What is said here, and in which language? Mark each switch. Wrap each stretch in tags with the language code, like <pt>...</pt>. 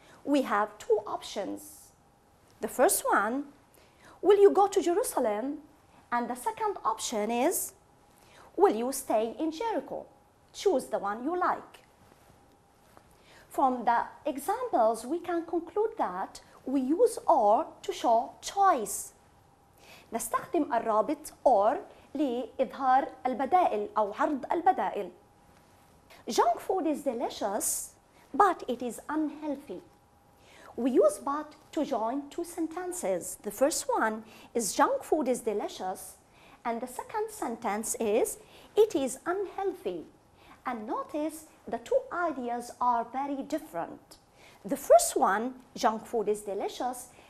<en>We have two options. The first one, will you go to Jerusalem? And the second option is, will you stay in Jericho? Choose the one you like. From the examples, we can conclude that we use or to show choice.</en> <ar>نستخدم الرابط or لإظهار البدائل أو عرض البدائل.</ar> <en>Junk food is delicious, but it is unhealthy. We use but to join two sentences. The first one is junk food is delicious, and the second sentence is it is unhealthy. And notice the two ideas are very different. The first one, junk food is delicious,</en>